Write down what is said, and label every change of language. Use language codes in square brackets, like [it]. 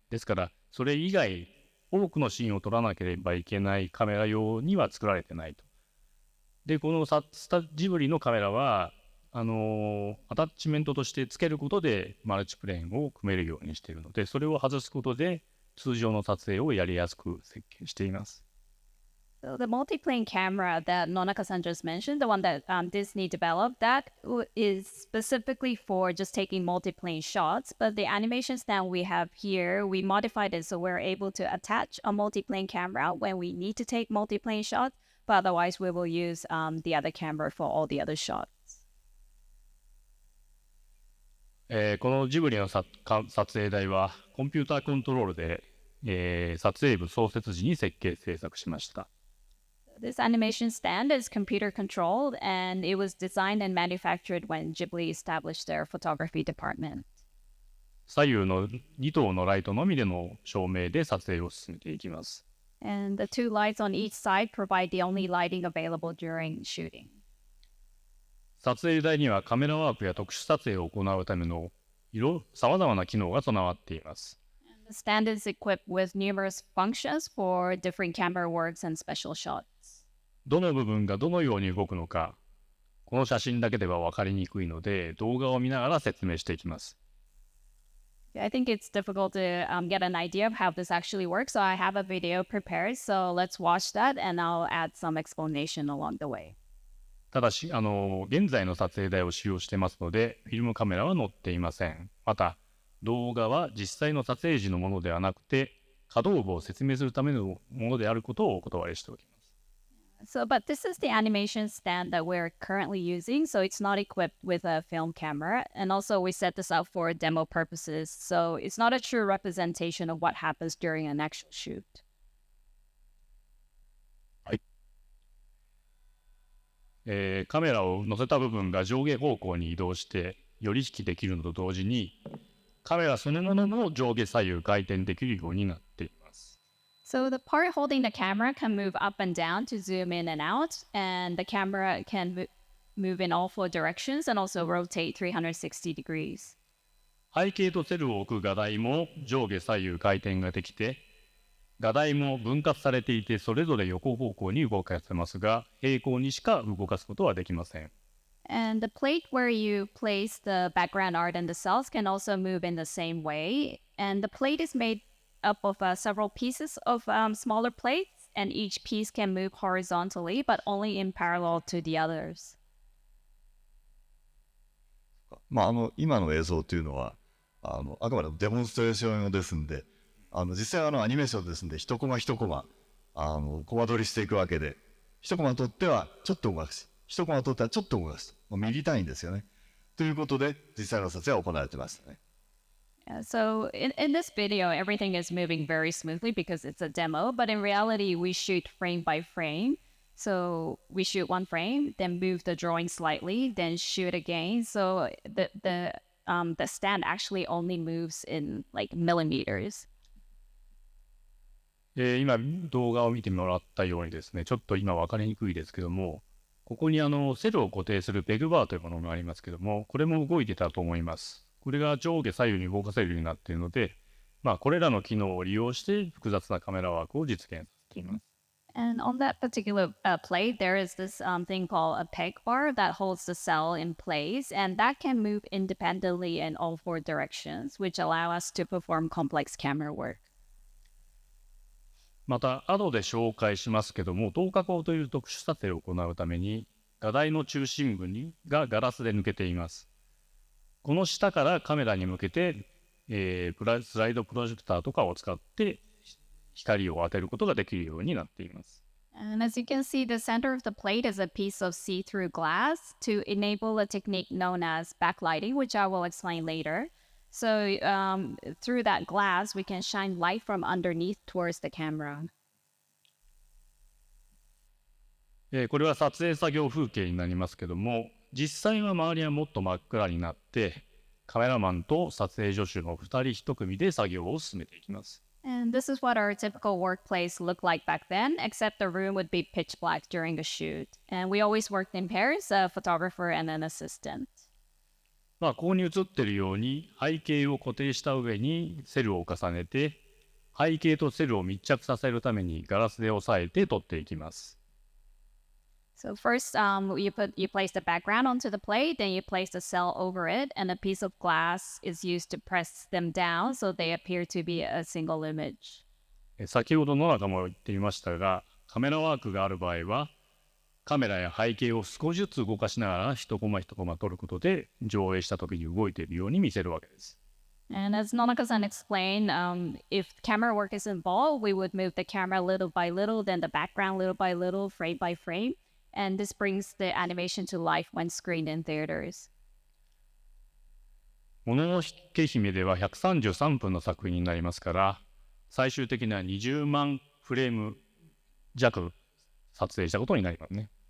[ja] ですからそれ以外多くのシーンを撮らなければいけないカメラ用には作られてないと。でこのジブリのカメラはアタッチメントとしてつけることでマルチプレーンを組めるようにしているので、それを外すことで通常の撮影をやりやすく設計しています。 [en] So the multiplane camera that Nonaka-san just mentioned, the one that Disney developed, is specifically for just taking multiplane shots. But the animation stand we have here, we modified it so we're able to attach a multiplane camera when we need to take multiplane shots. But otherwise, we will use the other camera for all the other shots. [ja] このジブリの撮影台はコンピューターコントロールで、撮影部創設時に設計制作しました。 [en] This animation stand is computer controlled and it was designed and manufactured when Ghibli established their photography department. [ja] 左右の2灯のライトのみでの照明で撮影を進めていきます。 [en] And the two lights on each side provide the only lighting available during shooting. [ja] 撮影台にはカメラワークや特殊撮影を行うためのさまざまな機能が備わっています。 [en] The stand is equipped with numerous functions for different camera works and special shots. [ja] どの部分がどのように動くのか、この写真だけでは分かりにくいので、動画を見ながら説明していきます。 [en] I think it's difficult to get an idea of how this actually works, so I have a video prepared, so let's watch that and I'll add some explanation along the way. [ja] ただし、現在の撮影台を使用していますので、フィルムカメラは載っていません。また、動画は実際の撮影時のものではなくて、可動部を説明するためのものであることをお断りしておきます。 [en] But this is the animation stand that we're currently using, so it's not equipped with a film camera. And also we set this up for demo purposes, so it's not a true representation of what happens during an actual shoot. [ja] はい。カメラを載せた部分が上下方向に移動してより引きできるのと同時に、カメラそのものも上下左右回転できるようになっています。 [en] So the part holding the camera can move up and down to zoom in and out, and the camera can move in all four directions and also rotate 360 degrees. [ja] 背景とセルを置く画台も上下左右回転ができて、画台も分割されていてそれぞれ横方向に動かせますが、平行にしか動かすことはできません。 [en] And the plate where you place the background art and the cells can also move in the same way. And the plate is made up of several pieces of smaller plates, and each piece can move horizontally, but only in parallel to the others. [ja] 今の映像というのはあくまでもデモンストレーション用ですんで、実際アニメーションですんで一コマ一コマコマ撮りしていくわけで、一コマ撮ってはちょっと動かす、一コマ撮ってはちょっと動かす、ミリ単位ですよね。ということで実際の撮影は行われてましたね。 [en] So in this video, everything is moving very smoothly because it's a demo, but in reality, we shoot frame by frame. So we shoot one frame, then move the drawing slightly, then shoot again. So the stand actually only moves in like millimeters. [ja] 今動画を見てもらったようにですね、ちょっと今分かりにくいですけども、ここにセルを固定するペグバーというものがありますけども、これも動いてたと思います。これが上下左右に動かせるようになっているので、これらの機能を利用して複雑なカメラワークを実現させています。 [en] And on that particular plate, there is this thing called a peg bar that holds the cell in place, and that can move independently in all four directions, which allow us to perform complex camera work. [ja] また、後で紹介しますけども、透過光という特殊撮影を行うために、画台の中心部がガラスで抜けています。この下からカメラに向けて、スライドプロジェクターとかを使って光を当てることができるようになっています。 [en] And as you can see, the center of the plate is a piece of see-through glass to enable a technique known as backlighting, which I will explain later. So through that glass, we can shine light from underneath towards the camera. [ja] これは撮影作業風景になりますけども、実際は周りはもっと真っ暗になって、カメラマンと撮影助手の2人1組で作業を進めていきます。 [en] And this is what our typical workplace looked like back then, except the room would be pitch black during the shoot. And we always worked in pairs, a photographer and an assistant. [ja] ここに映っているように背景を固定した上にセルを重ねて、背景とセルを密着させるためにガラスで押さえて撮っていきます。 [en] So first, you place the background onto the plate, then you place the cell over it, and a piece of glass is used to press them down so they appear to be a single image. [ja] 先ほど野中も言っていましたが、カメラワークがある場合は、カメラや背景を少しずつ動かしながら一コマ一コマ撮ることで上映した時に動いているように見せるわけです。 [en] And as Nonaka-san explained, if camera work is involved, we would move the camera little by little, then the background little by little, frame by frame. And this brings the animation to life when screened in theaters. [ja] もののけ姫では133分の作品になりますから、最終的には20万フレーム弱撮影したことになりますね。